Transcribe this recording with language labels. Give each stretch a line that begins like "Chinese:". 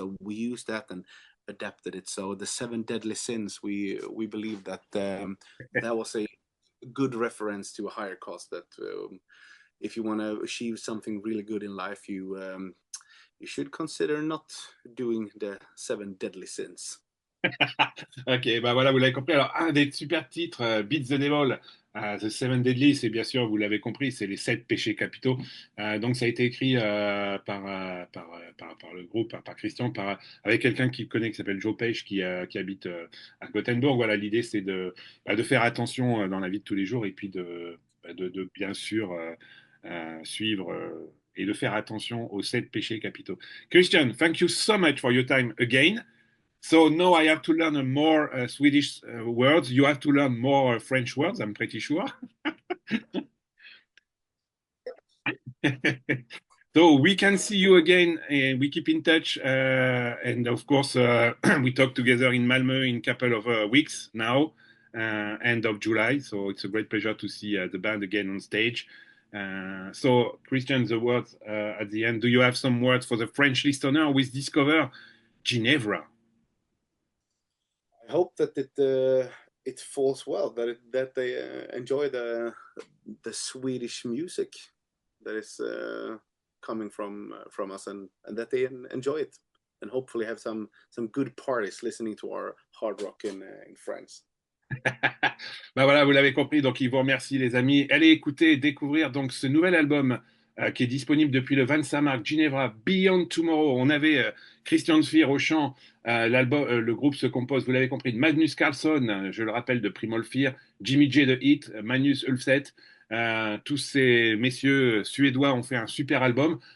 English: So we used that and adapted it. So the 7 deadly sins, we believe that that was a good reference to a higher cost, that if you want to achieve something really good in life, you should consider not doing the 7 deadly sins.
French: Ok, bah voilà, vous l'avez compris. Alors, un des super titres, Beat the Devil, The 7 Deadly, c'est bien sûr, vous l'avez compris, c'est les 7 péchés capitaux. Donc, ça a été écrit par le groupe, par Kristian, avec quelqu'un qui connaît, qui s'appelle Joe Page, qui habite à Gothenburg. Voilà, l'idée, c'est de faire attention dans la vie de tous les jours, et puis de bien sûr suivre et de faire attention aux 7 péchés capitaux.
English: Kristian, thank you so much for your time again. So now I have to learn more Swedish words. You have to learn more French words, I'm pretty sure. So we can see you again, and we keep in touch. And of course, we talk together in Malmö in a couple of weeks now, end of July. So it's a great pleasure to see the band again on stage. So, Kristian, the words at the end. Do you have some words for the French listener with Discover Ginevra? I hope that it falls well, that they enjoy the Swedish music that is coming from us, and that they enjoy it, and hopefully have some good parties listening to our hard rock in France.
French: Ben voilà, vous l'avez compris, donc il vous remercie les amis. Allez écouter, découvrir donc ce nouvel album qui est disponible depuis le 25 mars, Ginevra, Beyond Tomorrow. On avait Kristian Fyhr au chant, le groupe se compose, vous l'avez compris, de Magnus Karlsson, je le rappelle, de Primal Fear, Jimmy J de H.E.A.T, Magnus Ulfstedt, tous ces messieurs suédois ont fait un super album.